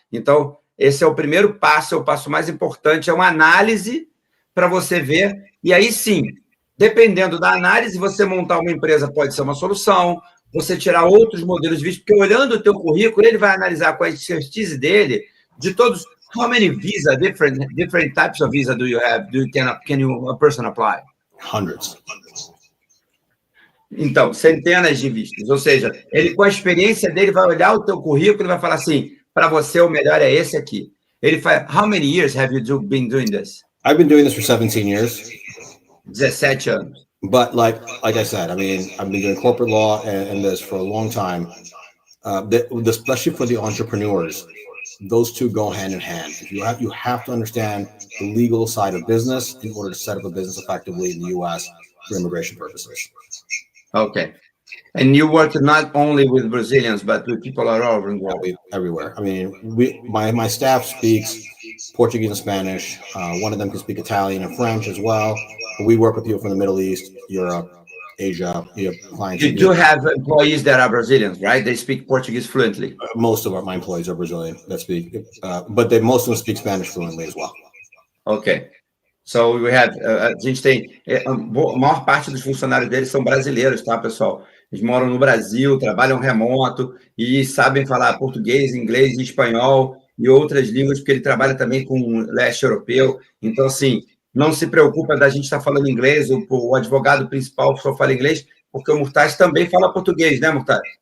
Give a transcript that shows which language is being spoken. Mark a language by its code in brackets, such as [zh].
[pt] Então, esse é o primeiro passo, é o passo mais importante, é uma análise para você ver, e aí sim, dependendo da análise, você montar uma empresa pode ser uma solução, você tirar outros modelos de visto, porque olhando o teu currículo, ele vai analisar com a expertise dele, de todos, [en] how many visa, different types of visa do you have, can a person apply? Hundreds. [pt] Então, centenas de vistos, ou seja, ele com a experiência dele vai olhar o teu currículo e vai falar assim, para você o melhor é esse aqui. Ele fala, [en] how many years have you been doing this? I've been doing this for 17 years. [pt] 17 anos. [en] But like I said, I mean, I've been doing corporate law and this for a long time. Especially for the entrepreneurs, those two go hand in hand. You have to understand the legal side of business in order to set up a business effectively in the U.S. for immigration purposes. Okay. And you work not only with Brazilians, but with people all over the world. Everywhere. I mean, my staff speaks Portuguese and Spanish. One of them can speak Italian and French as well. We work with people from the Middle East, Europe, Asia. We have clients. You do have employees that are Brazilians, right? They speak Portuguese fluently. Most of my employees are Brazilian that speak, but most of them speak Spanish fluently as well. Okay. So we have, [pt] a gente tem, a maior parte dos funcionários deles são brasileiros, tá, pessoal? Eles moram no Brasil, trabalham remoto e sabem falar português, inglês e espanhol. e outras línguas, porque ele trabalha também com o leste europeu. Então, assim, não se preocupa da gente estar falando inglês, o advogado principal só fala inglês, porque o Murtaz também fala português, né, Murtaz?